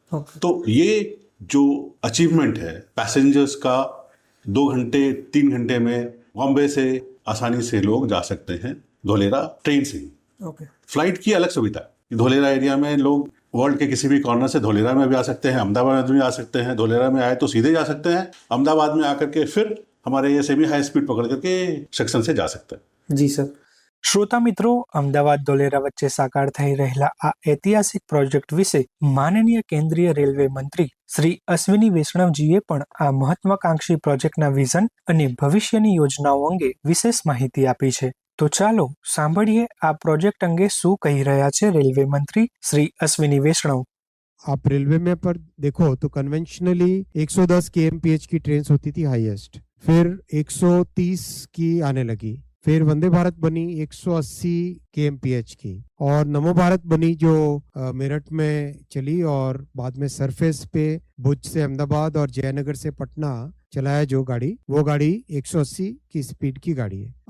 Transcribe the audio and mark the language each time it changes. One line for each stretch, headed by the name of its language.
Hindi: तो ये जो अचीवमेंट है पैसेंजर्स का, 2 घंटे 3 घंटे में बॉम्बे से आसानी से लोग जा सकते हैं धोलेरा ट्रेन से. फ्लाइट की अलग सुविधा, धोलेरा एरिया में लोग वर्ल्ड के किसी भी कॉर्नर से धोलेरा में भी आ सकते हैं, अहमदाबाद में भी आ सकते हैं. धोलेरा में आए तो सीधे जा सकते हैं, अहमदाबाद में आकर के फिर हमारे ये सेमी हाई स्पीड पकड़ करके सेक्शन से जा सकते हैं. जी सर.
Gujarati: श्रोता मित्रों, अमदावाद धोलेरा वच्चे साकार થઈ રહેલા આ ઐતિહાસિક પ્રોજેક્ટ વિશે માનનીય કેન્દ્રીય રેલવે મંત્રી શ્રી અશ્વિની વૈષ્ણવજીએ પણ આ મહત્વાકાંક્ષી પ્રોજેક્ટના વિઝન અને ભવિષ્યની યોજનાઓ અંગે વિશેષ માહિતી આપી છે. તો ચાલો સાંભળીએ આ પ્રોજેક્ટ અંગે શું કહી રહ્યા છે રેલવે મંત્રી શ્રી અશ્વિની વૈષ્ણવ.
Hindi: आप रेलवे में पर देखो तो कन्वेंशनली 110 kmph की ट्रेन होती थी हाईएस्ट, फिर 130 की आने लगी, फिर वंदे भारत बनी 180 kmph की, और नमो भारत बनी जो मेरठ में चली और बाद में सरफेस पे भुज से अहमदाबाद और जयनगर से पटना चलाया जो गाड़ी, वो गाड़ी 180 की स्पीड की गाड़ी है.